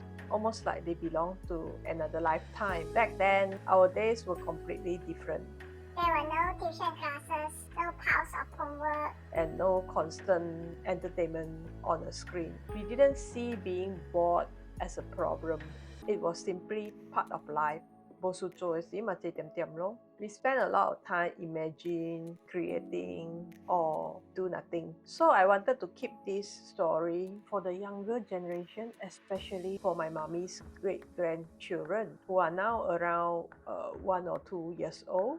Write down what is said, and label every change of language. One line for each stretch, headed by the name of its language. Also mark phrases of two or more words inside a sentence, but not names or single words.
English: Almost like they belong to another lifetime. Back then, our days were completely different. There were no tuition classes, no piles of homework, and no constant entertainment on a screen. We didn't see being bored as a problem. It was simply part of life.
Cantonese: 冇事做嘅時咪借點點咯。
English: We spend a lot of time imagining, creating, or do nothing. So I wanted to keep this story for the younger generation, especially for my mommy's great-grandchildren who are now around 1 or 2 years old.